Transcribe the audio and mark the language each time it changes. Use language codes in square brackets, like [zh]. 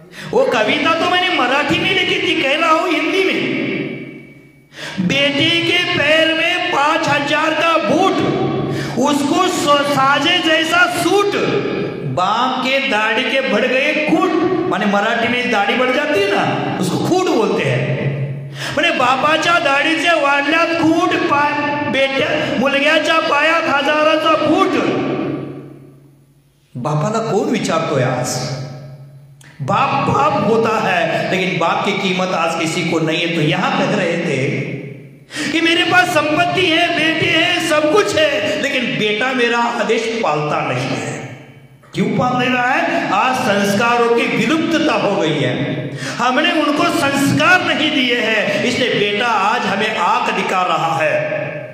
[hi] वो कविता तो मैंने मराठी में लिखी थी, कह रहा हूं हिंदी में। बेटे के पैर में 5000 का बूट, उसको साजे जैसा सूट, बाप के दाढ़ी के बढ़ गए खूट। माने मराठी में दाढ़ी बढ़ जाती है ना, उसको खूट बोलते हैं। [mr] माने बापाच्या दाढीचे वाढल्यात खूट, बेट्या मुलग्याच्या पायात हजाराचा फूट। बापाला कोण विचारतोय आज? [hi] बाप बाप होता है, लेकिन बाप की कीमत आज किसी को नहीं है। तो यहां कह रहे थे कि मेरे पास संपत्ति है, बेटे हैं, सब कुछ है, लेकिन बेटा मेरा आदेश पालता नहीं है। क्यों पाल नहीं रहा है? आज संस्कारों की विलुप्तता हो गई है, हमने उनको संस्कार नहीं दिए हैं, इसलिए बेटा आज हमें आंख दिखा रहा है।